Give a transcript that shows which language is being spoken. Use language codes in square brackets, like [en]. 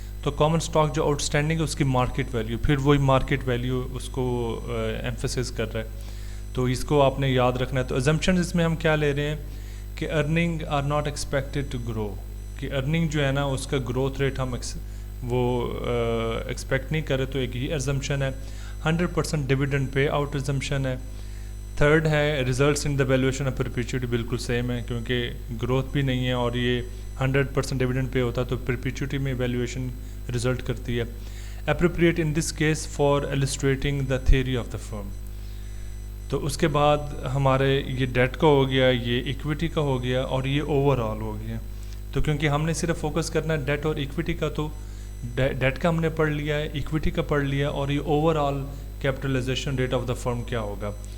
[ur] تو common stock جو out standing ہے اس کی مارکیٹ ویلیو, پھر وہی مارکیٹ ویلیو اس کو ایمفسس کر رہا ہے, تو اس کو آپ نے یاد رکھنا ہے. تو ازمپشن اس میں ہم کیا لے رہے ہیں کہ [en] earning are not expected to grow, [ur] کہ ارننگ جو ہے نا اس کا گروتھ ریٹ ہم وہ ایکسپیکٹ نہیں کرے. تو ایک یہ ازمپشن ہے. 100% ڈویڈنڈ پے آؤٹ ازمپشن ہے. تھرڈ ہے [en] results in the valuation of perpetuity, [ur] بالکل سیم ہے کیونکہ گروتھ بھی نہیں ہے اور یہ 100% ڈویڈنڈ پے ہوتا ہے تو پرپیچوٹی میں ویلیویشن رزلٹ کرتی ہے. [en] Appropriate in this case for illustrating the theory of the firm. [ur] تو اس کے بعد ہمارے یہ ڈیٹ کا ہو گیا, یہ ایکویٹی کا ہو گیا اور یہ اوور آل ہو گیا. تو کیونکہ ہم نے صرف فوکس کرنا ہے ڈیٹ اور ایکویٹی کا, تو ڈیٹ کا ہم نے پڑھ لیا ہے, ایکویٹی کا پڑھ لیا, اور یہ [en] overall capitalization rate of the firm [ur] کیا ہوگا.